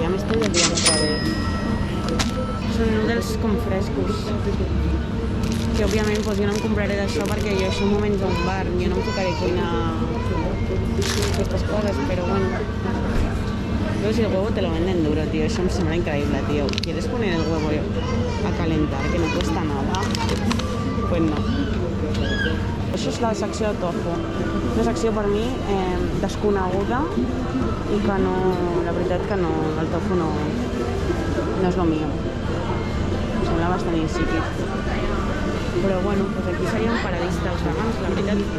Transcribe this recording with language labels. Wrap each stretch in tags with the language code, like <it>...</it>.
<es>Ya me estoy desviando otra vez. Son noodles con frescos.</es> <ca>Que òbviament pues, jo no em compraré d'això perquè jo això m'ho menjo a un bar, jo no em ficaré a cuinar aquestes coses, però bueno.</ca> <es>Pero si el huevo te lo venden duro, tío, eso me sembla increïble, tío. ¿Quieres poner el huevo a calentar, que no cuesta nada? Pues no.</es> <ca>Això és la secció de tofu. Una secció per mi desconeguda i que no, la veritat que no, el tofu no és</ca> <es>lo mío.</es> <ca>Em sembla bastant insípid. Però bueno, pues aquí seria un paradís dels vegans, la veritat.</ca>